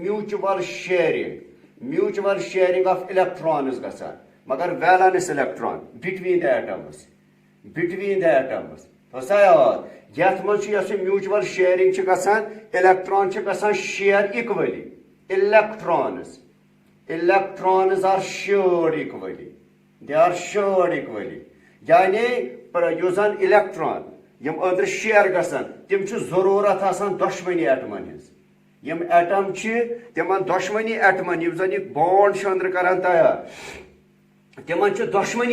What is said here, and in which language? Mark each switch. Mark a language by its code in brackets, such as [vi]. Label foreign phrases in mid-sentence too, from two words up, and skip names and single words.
[en] mutual sharing of electrons [ks] گژھان مگر [en] valence electron between the atoms [ks] تھوٚوسا یاد یتھ منٛز چھُ یۄس یہِ [en] mutual sharing [ks] چھِ گژھان الیکٹران چھِ گژھان [en] share equally electrons are shared equally [ks] یعنی یُس زن الیکٹران یِم أنٛدرٕ شیر گژھان تِم چھِ ضروٗرت آسان دۄشوٕنی ایٹمن ہٕنٛز یِم ایٹم چھِ تِمن دۄشوٕنی ایٹمن یِم زن یہِ بانڈ چھِ أنٛدرٕ کران تیار تِمن چھِ دۄشوٕنی